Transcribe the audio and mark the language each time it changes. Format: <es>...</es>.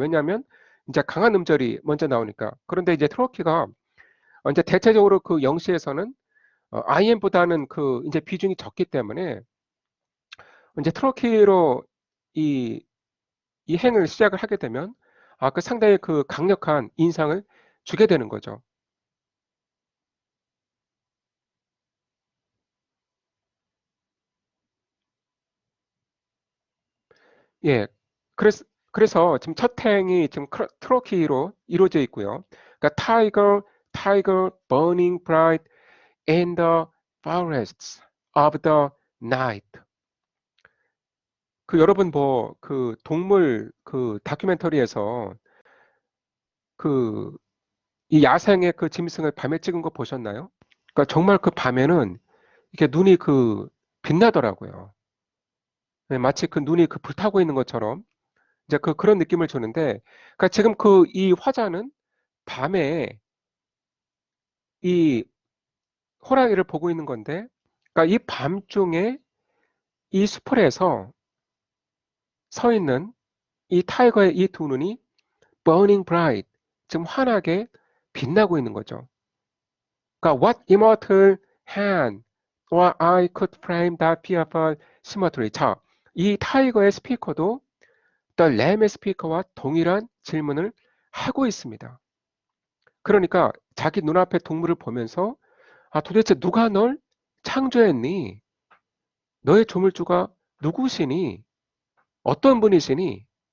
<ko>왜냐하면 이제 강한 음절이 먼저 나오니까. 그런데 이제 트로키가 이제 대체적으로 영시에서는 IM보다는 이제 비중이 적기 때문에 이제 트로키로 이 행을 시작을 하게 되면 상당히 강력한 인상을 주게 되는 거죠. 예. 그래서 지금 첫 행이 지금 트로키로 이루어져 있고요. 그러니까</ko> <en>tiger, tiger, burning bright in the forests of the night.</en> <ko>여러분 동물 다큐멘터리에서 이 야생의 짐승을 밤에 찍은 거 보셨나요? 그러니까 정말 밤에는 이렇게 눈이 빛나더라고요. 네, 마치 눈이 불타고 있는 것처럼 이제 그런 느낌을 주는데, 그러니까 지금 이 화자는 밤에 이 호랑이를 보고 있는 건데, 그러니까 이 밤중에 이 수풀에서 서 있는 이 타이거의 이 두 눈이</ko> <en>burning bright,</en> <ko>지금 환하게 빛나고 있는 거죠. 그러니까</ko> <en>what immortal hand or eye could frame that fearful symmetry.</en> <ko>자, 이 타이거의 스피커도 The Lamb의 스피커와 동일한 질문을 하고 있습니다. 그러니까 자기 눈앞에 동물을 보면서 도대체 누가 널 창조했니? 너의 조물주가 누구시니? 어떤 분이시니?</ko>